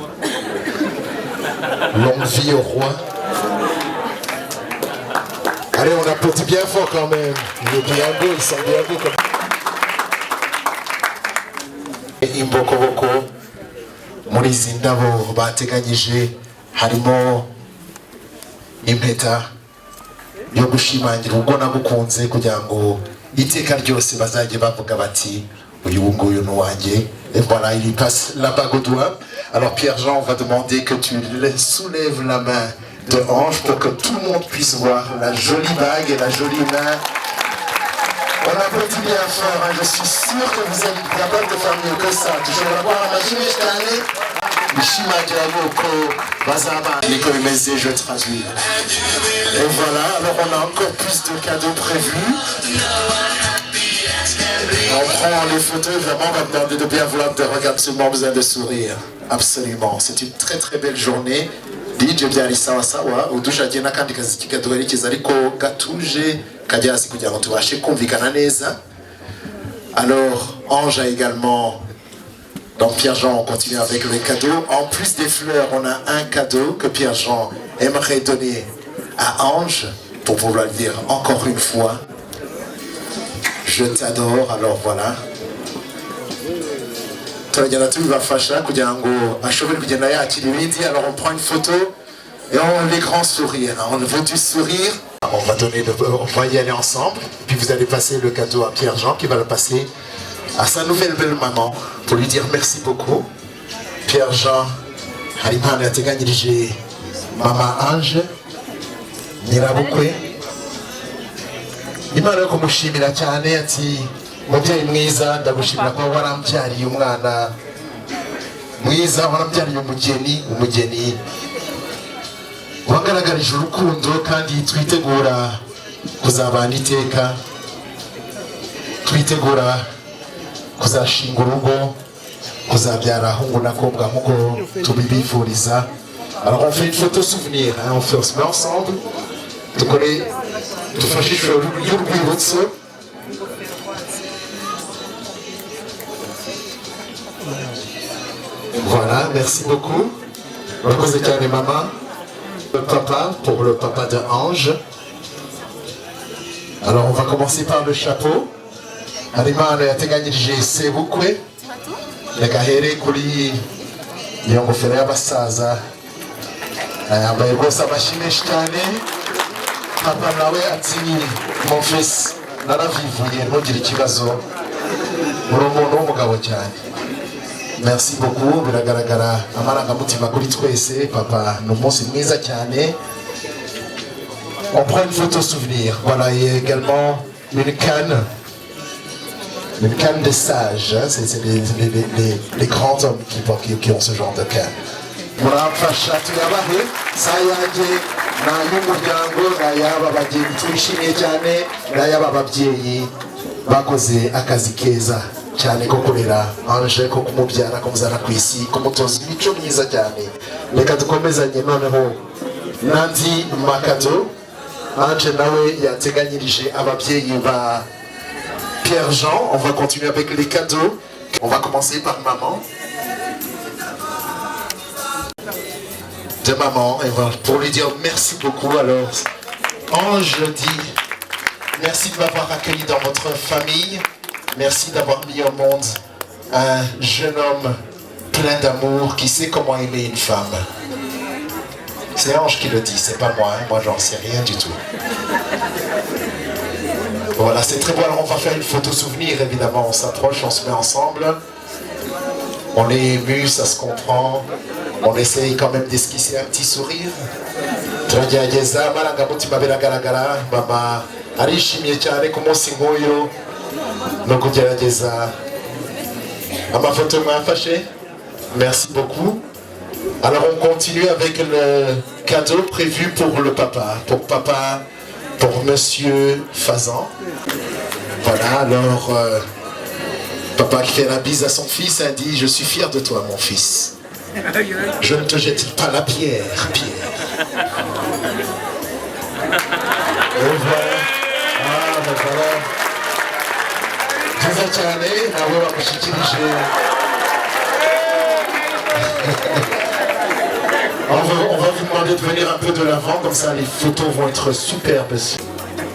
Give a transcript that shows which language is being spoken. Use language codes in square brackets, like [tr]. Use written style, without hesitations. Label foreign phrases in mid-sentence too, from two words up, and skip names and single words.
[fr] Longue vie au roi. Allez, on applaudit bien fort quand même. Il est bien beau, il sent bien beau comme... [rw] Imbokoboko muri izi ndabo bateganyije harimo impeta yo gushimangira ubwo nagukunze kugira ngo iteka ryose bazajye bavuga bati uyu nguyu ni uwanjye. [fr] Et voilà, il lui passe la bague au doigt. Alors Pierre-Jean, on va demander que tu soulèves la main de Ange pour que tout le monde puisse voir la jolie bague et la jolie main. On applaudit bien fort, hein. Je suis sûr que vous êtes capable de faire mieux que ça. Toujours la voir à ma chimie, je traduis. Et voilà, alors on a encore plus de cadeaux prévus. On prend les photos, vraiment, on va demander de bien vouloir, de regarder, absolument besoin de sourire. Absolument, c'est une très très belle journée. [rw] DJ byari sawa sawa, udushagiye n'akandi kazi kikaduherekeza ariko gatuje kajya hasi kugira ngo tubashe kumvikana neza. [fr] Alors, Ange a également, donc Pierre-Jean, on continue avec les cadeaux. En plus des fleurs, on a un cadeau que Pierre-Jean aimerait donner à Ange pour pouvoir lui dire encore une fois je t'adore. Alors voilà. Alors on prend une photo et on les grands sourires. On veut du sourire. On va y aller ensemble. Puis vous allez passer le cadeau à Pierre-Jean qui va le passer à sa nouvelle belle maman pour lui dire merci beaucoup. [rw] Pierre-Jean, Harimana Teganyirije, Maman Ange, Nyirabukwe. Imana yo kumushimira cyane ati mubyeyi mwiza ndagushimira ko warambyariye umwana mwiza, warambyariye umugeni wagaragarije urukundo kandi twitegura kuzabana iteka, twitegura kuzashinga urugo, kuzabyara ahungu n'akobwa nk'uko tubibifuriza. [fr] Alors on fait une photo souvenir, hein, on se met ensemble, [rw] dufashishe y'urwibutso. [fr] Voilà, merci beaucoup. Reposez cyane maman. Le papa, pour le papa de Ange. Alors on va commencer par le chapeau. [rw] Harimana yateganyirije sebukwe yagahere kuri iyo ngofero y'abasaza yambaye rwose amashyi menshi cyane. Papa nawe ati [fr] mon fils [rw] naravivuye ntugire ikibazo, uri umuntu w'umugabo cyane. [fr] Merci beaucoup, [rw] biragaragara amarangamutima kuri twese. Papa ni umunsi mwiza cyane. [fr] On prend une photo souvenir. Voilà, il y a également une canne de sage. C'est les grands hommes qui ont ce genre de canne. [rw] Murafasha tuyabahe sayange na y'umuryango na yaba bageni twishimiye cyane na yaba babyeyi bakoze akazi keza cyane ko kurera Ange, ko kumubyara, kumuzana ku isi, kumutoza imico myiza cyane. Reka dukomezanye noneho n'andi makado. Ange nawe yateganyirije ababyeyi ba Pierre-Jean. [fr] On va continuer avec les cadeaux. On va commencer par maman. De maman, et voilà, pour lui dire merci beaucoup. Alors, Ange dit merci de m'avoir accueilli dans votre famille. Merci d'avoir mis au monde un jeune homme plein d'amour qui sait comment aimer une femme. C'est Ange qui le dit, c'est pas moi, hein. Moi j'en sais rien du tout. Voilà, c'est très beau. Alors on va faire une photo souvenir, évidemment. On s'approche, on se met ensemble. On est ému, ça se comprend. On essaye quand même d'esquisser un petit sourire. [rw] Turagerageza amarangamutima biragaragara. Mama arishimye cyane ku munsi nk'uyu no kugerageza amafoto mwafashe. [fr] Merci beaucoup. Alors on continue avec le cadeau prévu pour le papa, pour Monsieur Fazan. Voilà, alors papa qui fait la bise à son fils a dit je suis fier de toi mon fils. Je ne te jette pas la pierre, Pierre. Et voilà. Ah ben voilà. [rw] Byiza cyane nawe bamushyikirije. [fr] On va vous demander de venir un peu de l'avant, comme ça les photos vont être superbes.